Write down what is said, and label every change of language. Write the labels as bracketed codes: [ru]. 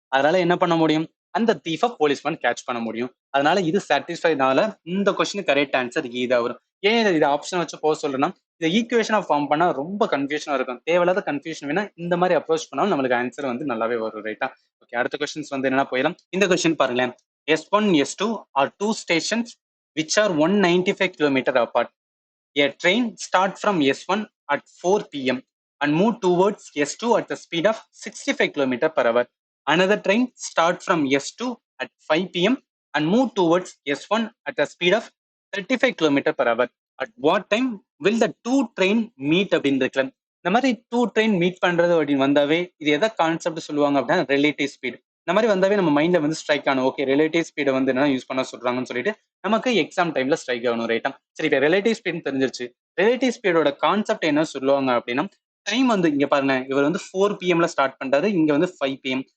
[ta] அதனால என்ன பண்ண முடியும், அந்த தீஃபை போலீஸ்மேன் கேட்ச் பண்ண முடியும். அதனால இது சாட்டிஸ்ஃபைனால இந்த கொஸ்டின் கரெக்ட் ஆன்சர் இதா வரும். ஏன் இது ஆப்ஷன் வச்சு போக சொல்றேன்னா, இந்த ஈக்குவேஷனா ஃபார்ம் பண்ணா ரொம்ப கன்ஃபியூஷனா இருக்கும். தேவையில்லாத கன்ஃபியூஷன் வேணா இந்த மாதிரி அப்ரோச் பண்ணாலும் நம்மளுக்கு ஆன்சர் வந்து நல்லாவே வரும் ரைட்டா. ஓகே, அடுத்த கொஸ்டின்ஸ் வந்து என்னன்னா போயிடலாம். இந்த கொஸ்டின் பாருங்களேன். [en] S1, S2 are two stations which are 195 kilometer apart. A train start from S1 at 4 p.m. and move towards S2 at the speed of 65 km per hour. Another train start from S2 at 5 p.m. and move towards S1 at the speed of 35 km per hour. At what time will the two train meet [ta] அப்படின்னு இருக்கலாம். இந்த மாதிரி two train meet பண்றது அப்படின்னு வந்தாவே இது எதை concept சொல்லுவாங்க அப்படின்னா ரிலேட்டிவ் ஸ்பீட். இந்த மாதிரி வந்தாவே நம்ம மைண்ட்ல வந்து ஸ்ட்ரைக் ஆகணும். ஓகே, ரிலேட்டிவ் ஸ்பீடை வந்து என்ன யூஸ் பண்ண சொல்றாங்கன்னு சொல்லிட்டு நமக்கு எக்ஸாம் டைம்ல ஸ்ட்ரைக் ஆகணும் ரைட்டா. சரி, இப்ப ரிலேட்டிவ் ஸ்பீட் தெரிஞ்சிருச்சு. ரிலேட்டிவ் ஸ்பீடோட கான்செப்ட் என்ன சொல்லுவாங்க அப்படின்னா, டைம் வந்து இங்க பாருங்க, இவர் வந்து 4 PM ஸ்டார்ட் பண்றாரு, இங்க வந்து 5 PM.